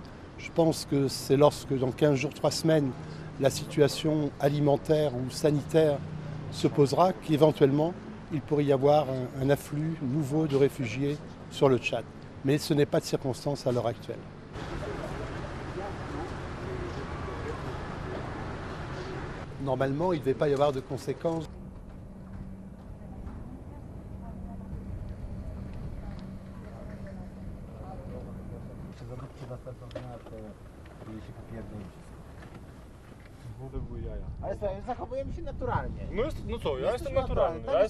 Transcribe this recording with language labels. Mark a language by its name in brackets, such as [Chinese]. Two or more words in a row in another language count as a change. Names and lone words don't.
[French] Je pense que c'est lorsque, dans 15 jours, 3 semaines, la situation alimentaire ou sanitaire se posera qu'éventuellement, il pourrait y avoir un afflux nouveau de réfugiés sur le Tchad. Mais ce n'est pas de circonstance à l'heure actuelle. Normalement, il ne devait pas y avoir de conséquences. [Polish] Ale słuchaj, zachowujemy się naturalnie. No co, ja jestem naturalny.